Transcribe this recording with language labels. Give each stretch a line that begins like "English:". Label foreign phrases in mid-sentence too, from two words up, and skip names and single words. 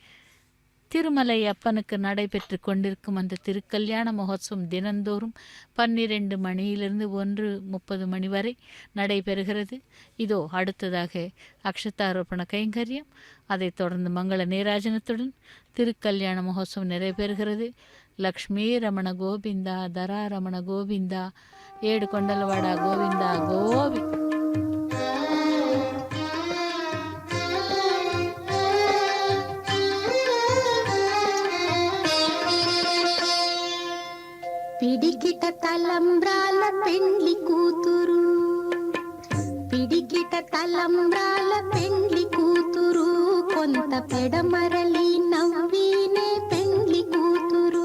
Tamil: திருமலை அப்பனுக்கு நடைபெற்று கொண்டிருக்கும் அந்த திருக்கல்யாண மகோத்சவம் தினந்தோறும் 12 மணியிலிருந்து 1:30 மணி வரை நடைபெறுகிறது. இதோ அடுத்ததாக அக்ஷதாரோபண கைங்கரியம், அதைத் தொடர்ந்து மங்கள நீராஜனத்துடன் திருக்கல்யாண மகோத்சவம் நிறைவேறுகிறது. லக்ஷ்மி ரமண கோவிந்தா தரா ரமண கோவிந்தா
Telugu: ఏడు కొండలవాడ
Tamil: கோவிந்தா கோவி.
Telugu: పిడికిట తలంబ్రాల పెండ్లి కూతురు, పిడికిట తలంబ్రాల పెండ్లి కూతురు, కొంత పెడమరలి నవ్వినే పెండ్లి కూతురు.